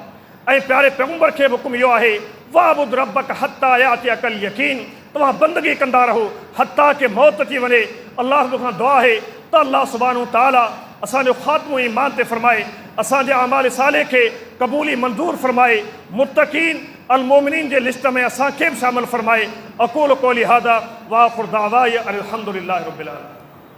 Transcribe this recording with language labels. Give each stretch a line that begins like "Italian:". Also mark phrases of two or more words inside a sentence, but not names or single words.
Sindhi: ऐं प्यारे पैगंबर खे हुकुम इहो आहे
Arabic: واعبد ربك حتى يأتيك اليقين,
Sindhi: तव्हां बंदगी कंदा रहो हत्ता के मौत अची वञे। अल्लाह खां दुआ आहे त अल्लाह सुब्हानहू तआला असांजो ख़ात्मो ईमान ते फरमाए, असांजे अमाल साले खे क़बूली मंज़ूर फरमाए, मुत्तक़ीन अल मोमिनीन जे लिस्ट में असांखे बि शामिल फरमाए।
Arabic: أقول قولي هذا وآخر دعوانا أن الحمد لله رب العالمين.